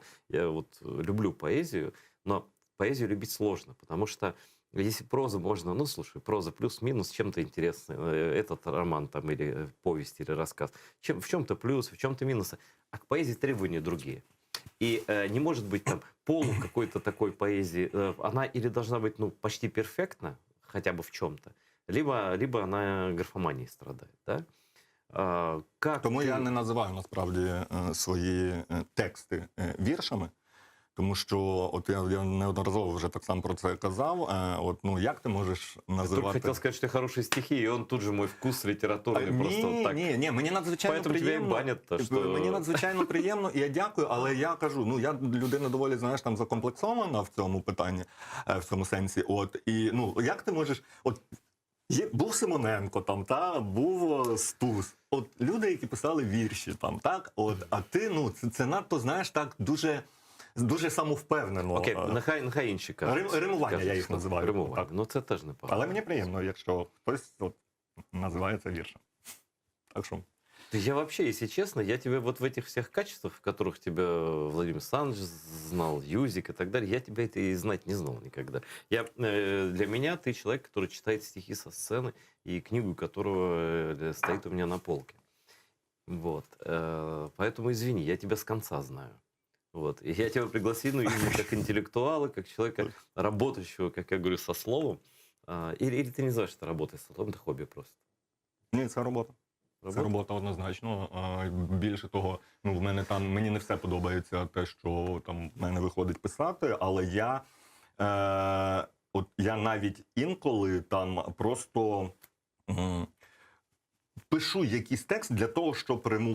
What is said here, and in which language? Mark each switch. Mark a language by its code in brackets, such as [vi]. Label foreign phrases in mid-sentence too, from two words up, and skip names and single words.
[ru] Я вот люблю поэзию, но поэзию любить сложно, потому что если прозу можно, слушай, проза плюс-минус, чем-то интересный, этот роман там или повесть, или рассказ, в чем-то плюс, в чем-то минус, а к поэзии требования другие. И не может быть там полу какой-то такой поэзии. Она или должна быть почти перфектна, хотя бы в чем-то, либо она графоманией страдает. Да? Как [uk] Тому [ru] ты... [uk] я не називаю насправді свої тексти віршами. Тому що от я неодноразово вже так само про це казав. От ну як ти можеш [ru] Я только [uk] називати? [ru] хотел сказать, что ты хорошие стихи, и он тут же мой вкус литературный просто вот так. [uk] Ні, мені надзвичайно [ru] Поэтому тебя и [uk] приємно. [ru] банят-то, что... [uk] Мені надзвичайно приємно, і я дякую, але я кажу, ну я людина доволі, знаєш, там закомплексована в цьому питанні, в цьому сенсі. От і ну як ти можеш, от був Симоненко там, та був Стус. От люди, які писали вірші там, так, от, а ти, ну це надто, знаєш, так дуже самовпевнено. Окей, нехай інші кажуть. Римування я їх називаю. Римування. Так. Ну це теж непогано. Але мені приємно, якщо хтось от, називає це віршем. Так що. [ru] Я вообще, если честно, я тебя вот в этих всех качествах, в которых тебя Владимир Александрович знал, Юзик и так далее, я тебя это и знать не знал никогда. Для меня ты человек, который читает стихи со сцены, и книгу которого стоит у меня на полке. Вот. Поэтому извини, я тебя с конца знаю. Вот. И я тебя пригласил, ну, именно как интеллектуала, как человека, работающего, как я говорю, со словом. Или ты не называешь это работой со словом, это хобби просто? [uk] Ні, це робота. Це робота однозначно. Більше того, ну в мене там мені не все подобається те, що там в мене виходить писати, але я навіть інколи там просто пишу якийсь текст для того, щоб римувати.